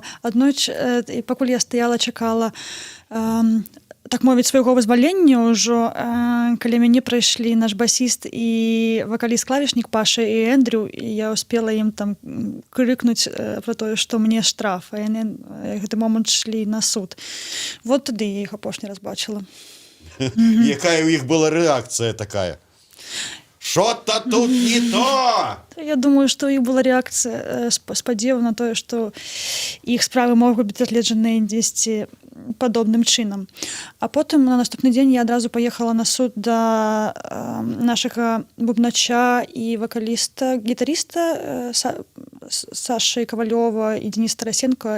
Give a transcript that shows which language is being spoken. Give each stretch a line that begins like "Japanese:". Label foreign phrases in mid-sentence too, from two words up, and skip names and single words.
Belarusian: Аднойчы, пакуль я стаяла, чакала так мовіць, свайго вызвалення ўжо, калі мяне прыйшлі наш басіст і вакаліст-клавішнік Паша і Эндрю, і я успела ім там крыкнуць про тое, што мне штраф, а яны гэты момант шлі на суд. Вот тады я іх апошні раз бачыла. Якая ў іх была рэакцыя такая?
Russian: Что-то тут не то!
Belarusian: Я думаю, што у іх была рэакцыя спадзеву на тое, што іх справы могуць быць разгледжаныя дзесьці падобным чынам. А потым на наступны дзень я адразу паехала на суд да нашага бубнача і вакаліста, гітарыста Сашы Кавалёва і Дениса Тарасенко.